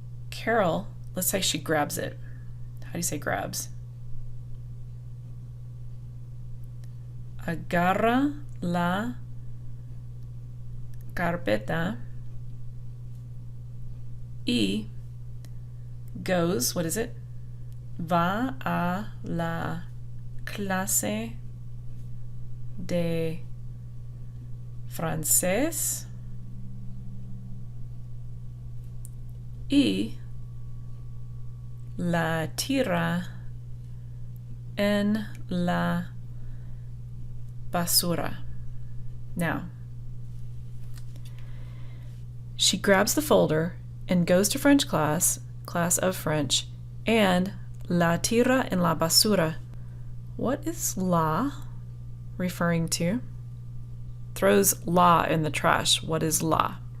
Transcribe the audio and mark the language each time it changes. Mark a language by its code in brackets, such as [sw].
[en] Carol, let's say she grabs it. How do you say grabs? [es] Agarra la carpeta y [en] goes, what is it? [es] Va a la clase de francés y la tira en la basura. [en] Now, she grabs the folder and goes to French class of French, and [es] la tira en la basura. [en] What is la referring to? Throws la in the trash. What is la?